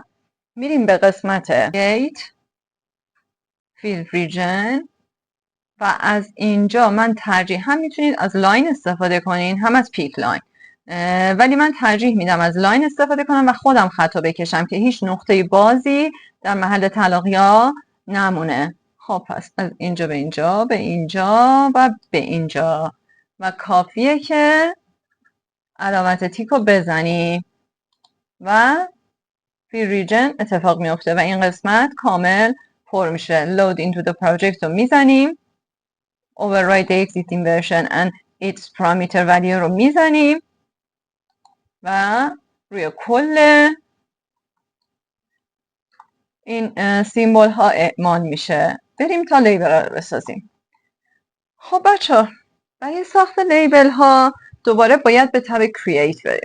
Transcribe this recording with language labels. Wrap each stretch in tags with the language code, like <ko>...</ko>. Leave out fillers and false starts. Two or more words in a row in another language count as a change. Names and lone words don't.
<fa>میریم به قسمت</fa> <en>Gate Fill Region</en> <fa>و از اینجا من ترجیح هم میتونید از لاین استفاده کنین هم از</fa> <en>pick line,</en> <fa>ولی من ترجیح میدم از لاین استفاده کنم و خودم خطا بکشم که هیچ نقطه بازی در محل تلاقیا نمونه. خب پس از اینجا به اینجا، به اینجا و به اینجا، و کافیه که علامت تیک رو بزنیم و</fa> <en>fill region</en> <fa>اتفاق میفته و این قسمت کامل پر میشه.</fa> <en>load into the project</en> <fa>رو میزنیم،</fa> <en>override the existing version and its parameter value</en> <fa>رو میزنیم و روی کل این سیمبل ها اعمال میشه. بریم تا لیبل رو بسازیم. خب بچه ها، برای ساخت لیبل ها دوباره باید به تب create بریم.</fa>